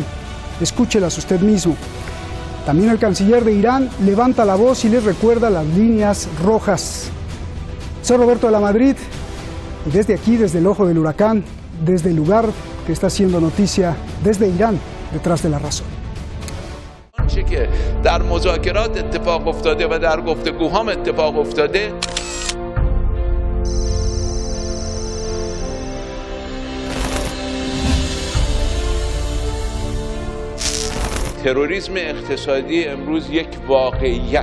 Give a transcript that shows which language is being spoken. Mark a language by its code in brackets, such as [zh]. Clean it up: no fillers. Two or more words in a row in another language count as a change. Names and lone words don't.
[es] Escúchelas usted mismo. También el canciller de Irán levanta la voz y les recuerda las líneas rojas. Soy Roberto de la Madrid y desde aquí, desde el ojo del huracán, desde el lugar que está haciendo noticia, desde Irán, detrás de la razón. [fa] که در مذاکرات اتفاق افتاده و در گفتگوهام اتفاق افتاده تروریسم اقتصادی امروز یک واقعیت.